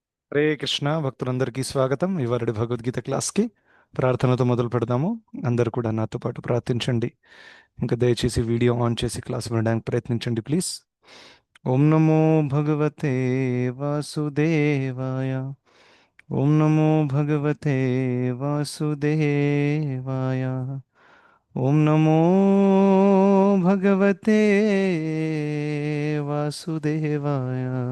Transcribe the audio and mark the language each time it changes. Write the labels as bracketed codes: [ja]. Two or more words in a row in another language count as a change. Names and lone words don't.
[te] హరే కృష్ణ భక్తులందరికీ స్వాగతం. ఇవాళ భగవద్గీత క్లాస్కి ప్రార్థనతో మొదలు పెడదాము. అందరూ కూడా నాతో పాటు ప్రార్థించండి. ఇంకా దయచేసి వీడియో ఆన్ చేసి క్లాస్ వినడానికి ప్రయత్నించండి ప్లీజ్. [sa] ఓం నమో భగవతే వాసుదేవాయ. ఓం నమో భగవతే వాసుదేవాయ. ఓం నమో భగవతే వాసుదేవాయ.